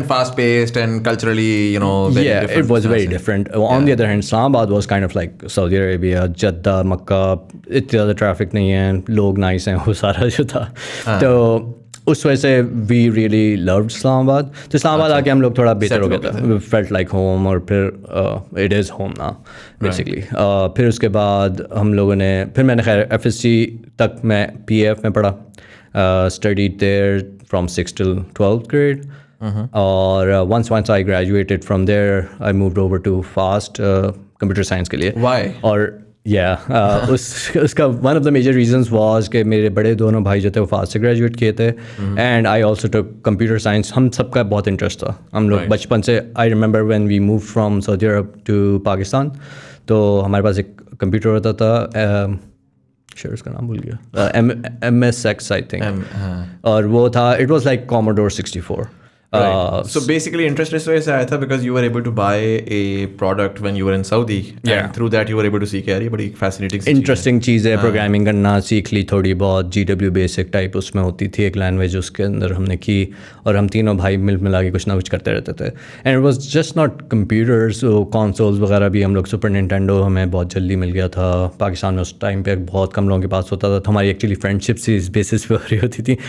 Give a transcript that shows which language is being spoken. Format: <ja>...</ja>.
<en>fast paced and culturally, you know, it was very different. On the other hand, Islamabad was kind of like Saudi Arabia, Jeddah, Makkah.</en> <ur>اتنا زیادہ traffic نہیں ہے, لوگ nice ہیں, وہ سارا جو تھا. تو اس وجہ سے</ur> <en>We really loved Islamabad.</en> <ur>تو اسلام آباد آ کے ہم لوگ تھوڑا بہتر ہو گیا تھا,</ur> <en>Felt like home.</en> <ur>اور پھر</ur> <en>it is home</en> <ur>نا بیسکلی. پھر اس کے بعد ہم لوگوں نے, پھر میں نے خیر FSC تک میں PAF میں پڑھا,</ur> <en>studied there from 6th till 12th grade. اور once I graduated from there, I moved over to FAST computer science کے لیے. Why?</en> <ur>اور اس کا</ur> <en>one of the major reasons was</en> <ur>کہ میرے بڑے دونوں بھائی جو تھے وہ FAST سے گریجویٹ کیے تھے.</ur> <en>And I also took computer science.</en> <ur>ہم سب کا بہت انٹرسٹ تھا, ہم لوگ بچپن سے.</ur> <en>I remember when we moved from Saudi Arabia to Pakistan,</en> <ur>تو ہمارے پاس ایک کمپیوٹر ہوتا تھا, شاید اس کا نام بھول گیا, MSX</ur> <en>I think.</en> <ur>اور وہ تھا,</ur> <en>It was like Commodore 64. So basically interest</en> <ur>اس وجہ سے آیا تھا</ur> <en>because you were able to buy a product when you were in Saudi and through that you were able to see</en> <ur>کہ یار یہ بڑی</ur> <en>fascinating</en> <ur>انٹرسٹنگ چیز ہے. پروگرامنگ کرنا سیکھ لی تھوڑی بہت, GW بیسک ٹائپ اس میں ہوتی تھی ایک لینگویج, اس کے اندر ہم نے کی اور ہم تینوں بھائی مل ملا کے کچھ نہ کچھ کرتے رہتے تھے.</ur> <en>and it was just not computers,</en> <ur>کانسولز وغیرہ بھی ہم لوگ سپر ننٹینڈو ہمیں بہت جلدی مل گیا تھا. پاکستان میں اس ٹائم پہ بہت کم لوگوں کے پاس ہوتا تھا, تو ہماری ایکچولی فرینڈ شپ سی اس بیسس پہ ہو رہی ہوتی تھی.</ur>